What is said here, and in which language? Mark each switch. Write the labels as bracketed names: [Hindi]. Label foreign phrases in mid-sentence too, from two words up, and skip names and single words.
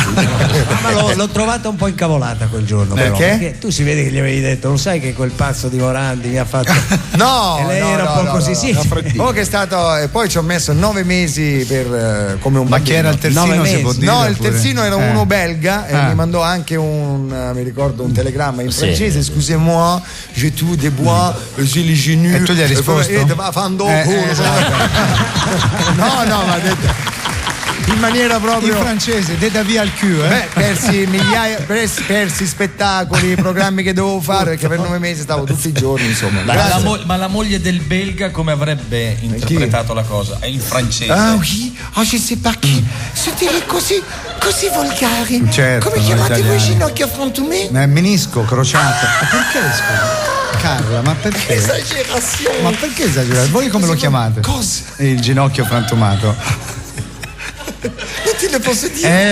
[Italian] Ma l'ho trovata un po' incavolata quel giorno. Perché tu si vede che gli avevi detto, lo sai che quel pazzo di Morandi mi ha fatto. No! E lei era un po' così, che è stato. E poi ci ho messo 9 mesi per come un bambino. Ma chi era il terzino? Si può dire, no, il terzino era uno belga e mi mandò anche mi ricordo un telegramma in francese, [French] excusez-moi, j'ai tout des bois, j'ai les genoux. [Italian] E tu gli hai risposto? No, ma ha detto in maniera proprio in francese, [Lombard] de da via al cul, [Italian] persi spettacoli, programmi che dovevo fare, perché per 9 mesi stavo tutti i giorni, insomma. Ma la moglie del belga come avrebbe interpretato la cosa? In francese? [French] Je sais pas [Italian] chi. Siete così volgari. Certo, come chiamate voi ginocchio frantumé? Menisco crociato. Perché Carla, ma perché? Esagerazione. Ma perché esagerare? Voi come lo chiamate? Cosa? Il ginocchio frantumato. Non te lo posso dire,